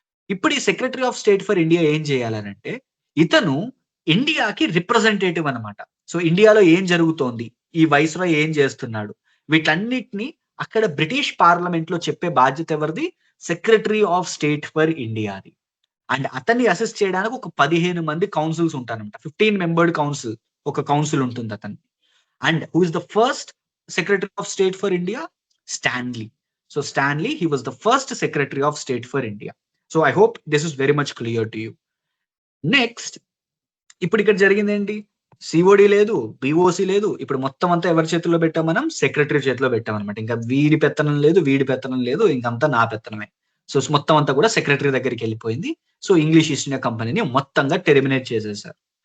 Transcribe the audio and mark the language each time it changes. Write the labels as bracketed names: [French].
[Telugu] ఇప్పుడు ఈ secretary of state for India ఏం చేయాలనంటే, ఇతను ఇండియాకి రిప్రజెంటేటివ్ అన్నమాట. సో, ఇండియాలో ఏం జరుగుతోంది? ఈ వైస్‌రాయ్ ఏం చేస్తున్నాడు? వీటన్నిటిని అక్కడ బ్రిటిష్ పార్లమెంట్‌లో చెప్పే బాధ్యత ఎవరిది? Secretary of state for ఇండియాది. And అతన్ని అసిస్ట్ చేయడానికి ఒక 15 మంది కౌన్సిల్స్ ఉంటారన్నమాట. 15 మెంబర్డ్ కౌన్సిల్. ఒక కౌన్సిల్ ఉంటుంది అతనికి. [English] And who is the first Secretary of State for India? Stanley. So Stanley, he was the first Secretary of State for India. So I hope this is very much clear to you. [Telugu] Next, ఇప్పుడు ఇక్కడ జరిగిందేంటి? COD లేదు, BOC లేదు. ఇప్పుడు మొత్తం అంతా ఎవరి చేతుల్లో పెట్టాం మనం? సెక్రటరీ చేతిలో పెట్టామన్నమాట. ఇంకా వీడి పెత్తనం లేదు, వీడి పెత్తనం లేదు. ఇంకంతా నా పెత్తనమే. సో మొత్తం అంతా కూడా సెక్రటరీ దగ్గరికి వెళ్ళిపోయింది. సో ఇంగ్లీష్ ఈస్ట్ ఇండియా కంపెనీని మొత్తంగా టెర్మినేట్ చేసేసారు.